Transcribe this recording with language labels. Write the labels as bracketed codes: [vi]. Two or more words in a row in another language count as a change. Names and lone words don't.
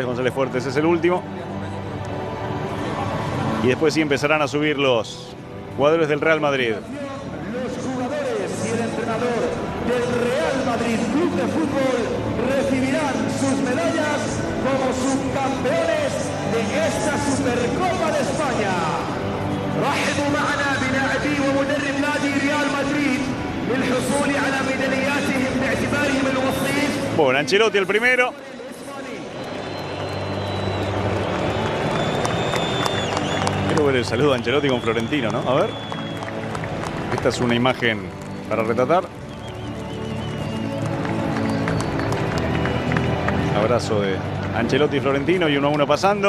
[es] González Fuertes es el último. Y después sí empezarán a subir los jugadores del Real Madrid. Los jugadores y el entrenador del Real Madrid Club de Fútbol recibirán sus medallas como subcampeones de esta Supercopa de España. [ar] رحبوا معنا بلاعبي ومدرب نادي ريال مدريد للحصول على ميدالياتهم باعتبارهم الوصيف. [es] Bueno, Ancelotti el primero. Quiero ver el saludo a Ancelotti con Florentino, ¿no? A ver. Esta es una imagen para retratar. Abrazo de Ancelotti y Florentino y 1-1 pasando.